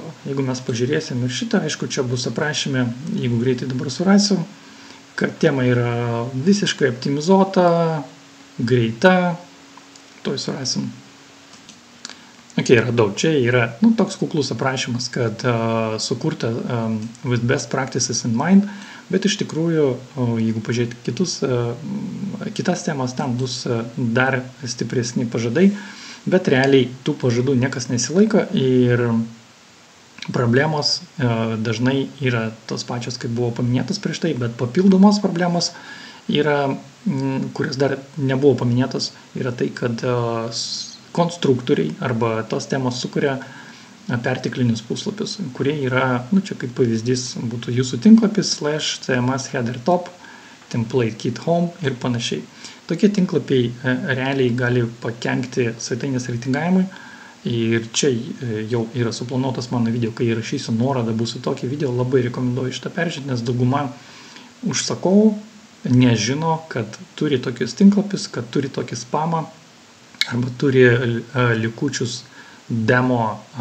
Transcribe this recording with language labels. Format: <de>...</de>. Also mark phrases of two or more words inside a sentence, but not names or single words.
<lt>Jeigu mes pažiūrėsim ir šitą, aišku, čia bus aprašyme, jeigu greitai dabar surasiu, kad tema yra visiškai optimizuota, greita, toj surasim. Ok, radau, čia yra toks kuklus aprašymas, kad sukurta</lt> <en>with best practices in mind,</en> <lt>bet iš tikrųjų, jeigu pažiūrėti kitas temas, tam bus dar stipresni pažadai, bet realiai tų pažadų niekas nesilaiko ir problemos dažnai yra tos pačios, kaip buvo paminėtos prieš tai, bet papildomos problemos yra, kurios dar nebuvo paminėtos, yra tai, kad konstruktoriai arba tos temos sukuria perteklinius puslapius, kurie yra, čia kaip pavyzdys būtų jūsų tinklapis /</lt> <en>CMS header top, template kit home</en> <lt>ir panašiai. Tokie tinklapiai realiai gali pakenkti svetainės reitingavimui ir čia jau yra suplanuotas mano video, kai įrašysiu nuorodą, bus į tokį video, labai rekomenduoju šitą peržiūrėti, nes dauguma užsakovų nežino, kad turi tokius tinklapius, kad turi tokį spamą, arba turi likučius demo</lt>